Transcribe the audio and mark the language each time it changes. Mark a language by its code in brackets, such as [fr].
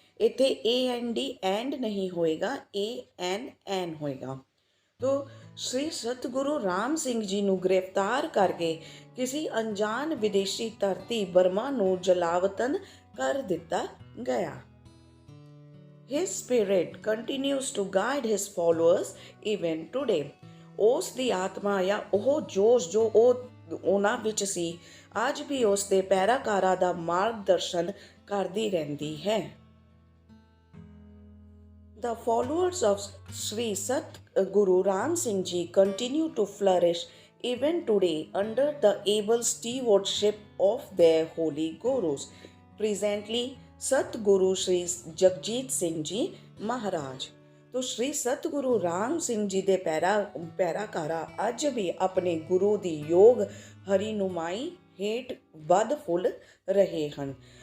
[pa] ਇੱਥੇ and ਨਹੀਂ ਹੋਏਗਾ, AN ਹੋਏਗਾ। ਤੋ ਸ਼੍ਰੀ ਸਤਿਗੁਰੂ ਰਾਮ ਸਿੰਘ ਜੀ ਨੂੰ ਗ੍ਰਿਫਤਾਰ ਕਰਕੇ ਕਿਸੇ ਅਣਜਾਣ ਵਿਦੇਸ਼ੀ ਧਰਤੀ ਬਰਮਾ ਨੂੰ ਜਲਾਵਤਨ ਕਰ ਦਿੱਤਾ ਗਿਆ। [en] His spirit continues to guide his followers even today. [pa] ਉਸ ਦੀ ਆਤਮਾ ਜਾਂ ਉਹ ਜੋਸ਼ ਜੋ ਉਹਨਾਂ ਵਿੱਚ ਸੀ ਅੱਜ ਵੀ ਉਸ ਦੇ ਪੈਰਾਕਾਰਾਂ ਦਾ ਮਾਰਗਦਰਸ਼ਨ ਕਰਦੀ ਰਹਿੰਦੀ ਹੈ। [en] The followers of Sri Sat Guru Ram Singh Ji continue to flourish even today under the able stewardship of their holy gurus. Presently, Satguru Shri Jagjit Singh ji Maharaj. [pa] ਤੋ ਸ਼੍ਰੀ ਸਤਿਗੁਰੂ ਰਾਮ ਸਿੰਘ ਜੀ ਦੇ ਪੈਰਾਕਾਰਾ ਅੱਜ ਵੀ ਆਪਣੇ ਗੁਰੂ ਦੀ ਯੋਗ ਹਰੀਨੁਮਾਈ ਹੇਠ ਵੱਧ ਫੁੱਲ ਰਹੇ ਹਨ।